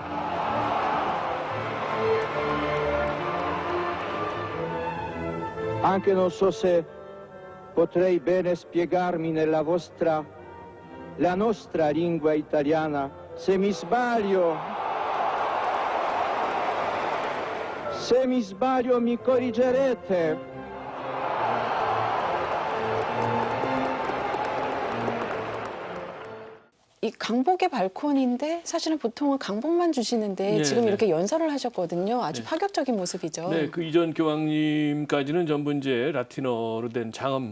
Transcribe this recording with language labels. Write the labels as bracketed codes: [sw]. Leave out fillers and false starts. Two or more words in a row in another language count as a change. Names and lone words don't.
[it] Anche non so se potrei bene spiegarmi nella la nostra lingua italiana. Se mi sbaglio mi corrigerete. [ko] 이 강복의 발콘인데 사실은 보통은 강복만 주시는데 네, 지금 네. 이렇게 연설을 하셨거든요. 아주 네. 파격적인 모습이죠. 네, 그 이전 교황님까지는 전부 이제 라틴어로 된 장엄